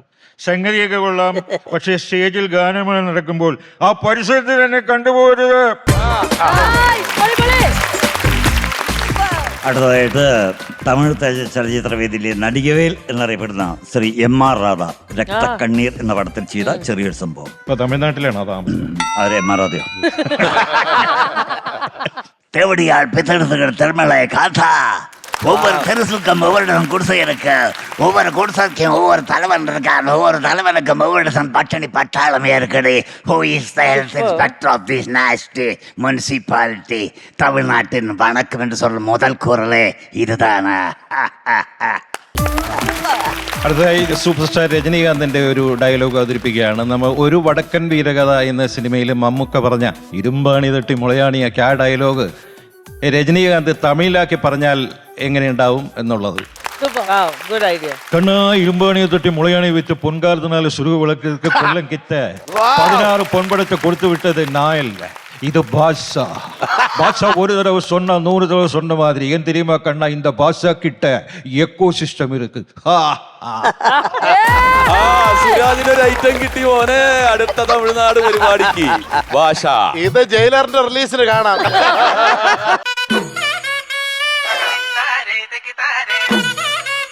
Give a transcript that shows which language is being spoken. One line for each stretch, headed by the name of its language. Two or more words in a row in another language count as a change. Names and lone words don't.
Malayalam: സംഗതിയൊക്കെ കൊള്ളാം, പക്ഷേ സ്റ്റേജിൽ ഗാനമേള നടക്കുമ്പോൾ ആ പരിസരത്ത് തന്നെ കണ്ടുപോകരുത്. അടുത്തതായിട്ട് തമിഴ് ചലച്ചിത്ര വേദിയിലെ നടികവേൽ എന്നറിയപ്പെടുന്ന ശ്രീ M.R. രാധ രക്തക്കണ്ണീർ എന്ന പടത്തിൽ ചെയ്ത ചെറിയൊരു സംഭവം. ഇപ്പൊ തമിഴ്നാട്ടിലാണോ താമസം? അവരെ M.R. രാധയോ?
Tamil: தேவடியால் பித்தெடுத்துக்கிற திருமலை காத்தா ஒவ்வொரு தெருசுக்கும் ஒவ்வொரு குடிசை இருக்கு. ஒவ்வொரு குடிசைக்கும் ஒவ்வொரு தலைவன் இருக்கான். ஒவ்வொரு தலைவனுக்கும் ஒவ்வொரு பட்டணி பட்டாளமே இருக்குது.
English: Who is the health inspector of this nasty municipality?
Tamil: தமிழ்நாட்டின் வணக்கம் என்று சொல்லும் முதல் குரலே இதுதானா?
Malayalam: അടുത്തതായി സൂപ്പർ സ്റ്റാർ രജനീകാന്തിന്റെ ഒരു ഡയലോഗ് അവതരിപ്പിക്കുകയാണ്. നമ്മൾ ഒരു വടക്കൻ വീരകഥ എന്ന സിനിമയിൽ മമ്മൂക്ക പറഞ്ഞ ഇരുമ്പാണി തട്ടി മുളയാണിയാക്കി ആ ഡയലോഗ് രജനീകാന്ത് തമിഴിലാക്കി പറഞ്ഞാൽ എങ്ങനെയുണ്ടാവും എന്നുള്ളത്. കണ്ണാ ഇരുമ്പാണിയെ തട്ടി മുളയാണി വിറ്റ് പൊൻകാലത്തിനാല് സുരുക വിളക്ക് കൊല്ലം കിറ്റ് 16 പൊൻപടത്തെ കൊടുത്തു വിട്ടത് നായല്ല,
Tamil: இது பாஷா. பாஷா ஒரு தடவை சொன்னா 100 தடவை சொன்ன மாதிரி. ஏன் தெரியுமா கண்ணா, இந்த பாஷா கிட்ட எக்கோ சிஸ்டம் இருக்கு.
Malayalam: സുരാജിനൊരു ഐറ്റം കിട്ടി മോനെ. അടുത്ത തമിഴ്നാട് പരിപാടിക്ക് ഭാഷ. ഇത് ജയിലറിന്റെ റിലീസിന് കാണാം.